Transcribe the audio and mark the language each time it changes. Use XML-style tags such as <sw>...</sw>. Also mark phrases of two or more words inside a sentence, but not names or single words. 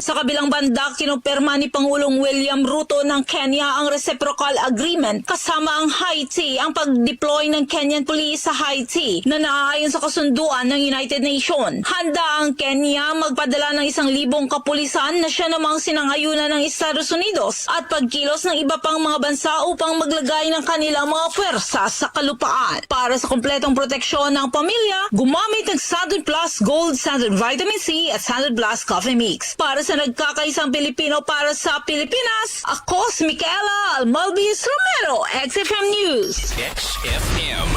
<tl>Sa kabilang banda, kinumpirma ni Pangulong William Ruto ng Kenya ang reciprocal agreement kasama ang Haiti, ang pag-deploy ng Kenyan police sa Haiti na naaayon sa kasunduan ng United Nations. Handa ang Kenya magpadala ng 1,000 kapulisan na siya namang sinangayunan ng Estados Unidos at pagkilos ng iba pang mga bansa upang maglagay ng kanilang mga pwersa sa kalupaan. Para sa kompletong proteksyon ng pamilya, gumamit ng Sandon Plus Gold, Sandon Vitamin C at Sandon Plus Coffee Mix. Para sa nagkakaisang Pilipino para sa Pilipinas, ako si Micaela Almalbes Romero, XFM News. XFM</tl>